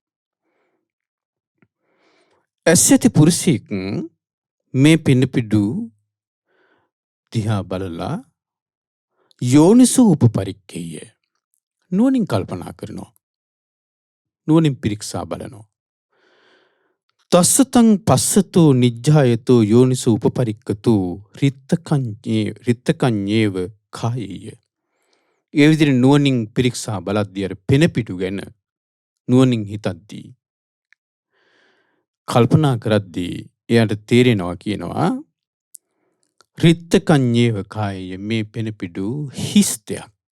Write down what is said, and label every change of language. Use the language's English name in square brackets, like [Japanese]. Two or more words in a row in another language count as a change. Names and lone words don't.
[Sinhala] ඇසැති පුරුෂයෙක් මේ පෙනපිඩු දිහා බලලා [Pali] යෝනිසෝ උපපරික්ඛෙය්‍ය [Sinhala] නුවණින් කල්පනා කරනවා. නුවණින් පිරික්සා බලනවා. [Pali] තස්සතං පස්සතෝ නිජ්ජායතෝ යෝනිසෝ උපපරික්ඛතෝ රිත්තකඤ්ඤේව කායෙය්‍ය. [Sinhala] ඒ විදිහට නුවණින් පිරික්සා බලද්දී අර පෙනපිඩු ගැන නුවණින් හිතද්දී කල්පනා කරද්දී එයාට තේරෙනවා කියනවා [Pali] රිත්තකඤ්ඤේව කායය [Sinhala] මේ පෙන පිඩු හිස් දෙයක්.